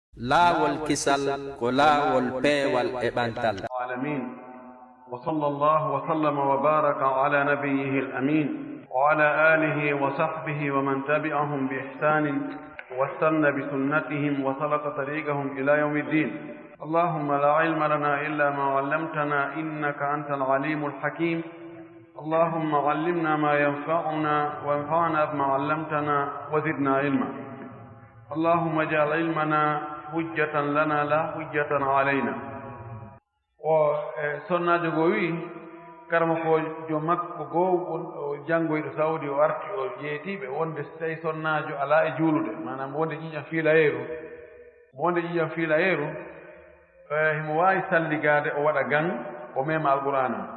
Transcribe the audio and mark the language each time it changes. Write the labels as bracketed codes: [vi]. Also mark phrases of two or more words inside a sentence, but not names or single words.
[ff] laawol kisal ko laawol peewal e ɓantal. [ar] العالمين وصلى الله وسلم وبارك على نبيه الأمين وعلى آله وصحبه ومن تبعهم بإحسان واستنى بسنتهم وسلك طريقهم إلى يوم الدين. اللهم لا علم لنا إلا ما علمتنا إنك أنت العليم الحكيم. اللهم علمنا ما ينفعنا وانفعنا بما علمتنا وزدنا علما. اللهم اجعل علمنا حجة لنا لا حجة علينا. [ff] o sonnajo go wi karama ko jo makko goo janngoyɗo sawdi o arti o jeetiɓe wonde so tawi sonnajo ala e juulude manam wonde ƴiƴam fiilayeeru wonde ƴiƴam fiilayeeru himo waawi salligade o waɗa gan o mema alqur'ana